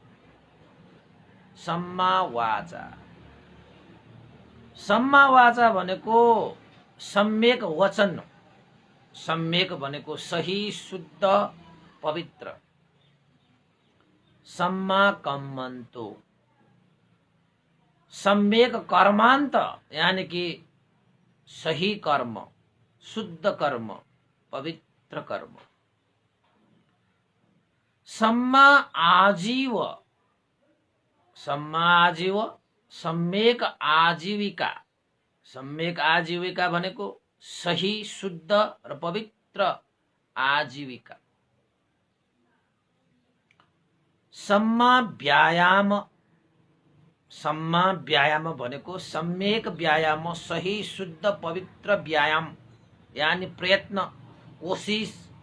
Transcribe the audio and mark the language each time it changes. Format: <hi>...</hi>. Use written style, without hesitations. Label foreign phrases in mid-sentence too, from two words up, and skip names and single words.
<pi>सम्मा वाचा, सम्मा वाचा</pi> <ne>भनेको सम्यक वचन, सम्यक भनेको सही, शुद्ध, पवित्र।</ne> <pi>सम्मा कम्मन्तो,</pi> <ne>सम्यक कर्मान्त यानी कि सही कर्म, शुद्ध कर्म, पवित्र कर्म।</ne> <pi>सम्मा आजीव, सम्मा आजीव</pi> <ne>सम्यक आजीविका, सम्यक आजीविका भनेको सही, शुद्ध र पवित्र आजीविका।</ne> <pi>सम्मा व्यायाम, सम्मा व्यायाम</pi> <ne>भनेको सम्यक व्यायाम, सही, शुद्ध, पवित्र व्यायाम यानी प्रयत्न, कोशिश।</ne>